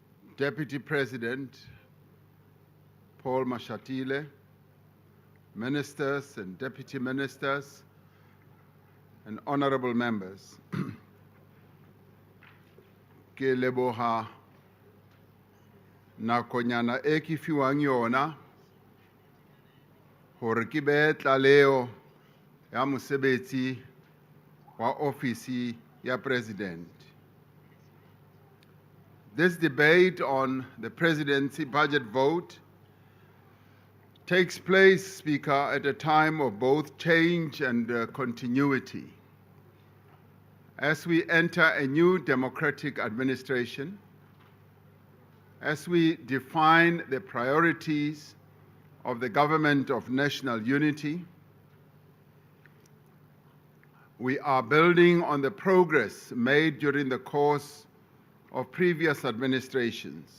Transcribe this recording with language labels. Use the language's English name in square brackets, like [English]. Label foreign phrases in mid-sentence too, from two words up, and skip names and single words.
[English] Deputy President Paul Mashatile, ministers and deputy ministers, and honorable members. [Southern Sotho] Ke leboha nakonyana e ke fiwang yona hore ke be tlaleo ya mosebetsi wa ofisi ya President. [English] This debate on the presidency budget vote takes place, Speaker, at a time of both change and continuity. As we enter a new democratic administration, as we define the priorities of the government of national unity, we are building on the progress made during the course of previous administrations.